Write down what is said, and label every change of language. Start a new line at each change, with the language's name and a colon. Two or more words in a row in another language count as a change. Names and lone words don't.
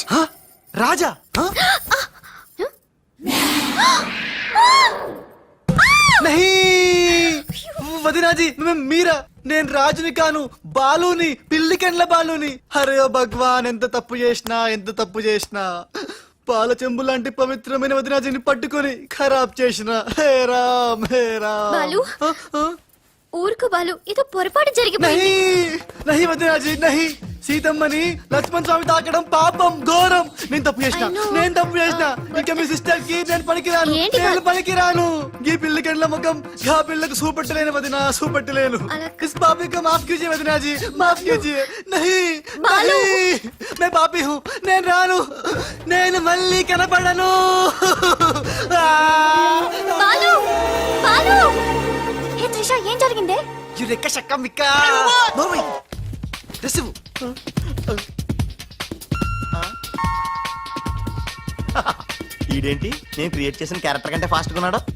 Telugu: రాజా? వదినాజీ, మీరా? నేను రాజుని కాను, బాలుని, పిల్లికెండ్ల బాలుని. అరే ఓ భగవాన్, ఎంత తప్పు చేసినా పాల చెంబు లాంటి పవిత్రమైన వదినాజీని పట్టుకొని ఖరాబ్ చేసిన. హే రామ్, హే రామ్. బాలు, ఊరుకు బాలు, ఇది పొరపాటు జరిగిపోయింది. నహి వదినాజీ, నహి. సీతమ్మని లక్ష్మణ్ స్వామి తాకడం పాపం, ఘోరం. నేను తప్పు చేసిన. ఇంకా మీ సిస్టర్ కి నేను పనికిరాను. ఈ పిల్లకెళ్ళ ముఖం గా పిల్లకు చూపెట్టలేను వదినా, చూపెట్టలేను.
Hindi: इस पापी का माफ़ कीजिए वदिनाजी, माफ़ कीजिए. नहीं, मैं पापी हूँ,
Telugu: నేను రాను. నేను మళ్ళీ కనపడను. బాలు, బాలు. హే త్రిష, ఏం జరిగిందే? యురెక్క షక్క మిక్క. రిసివ్. ఈడేంటి నేను క్రియేట్ చేసిన క్యారెక్టర్ కంటే ఫాస్ట్ గా ఉన్నాడు.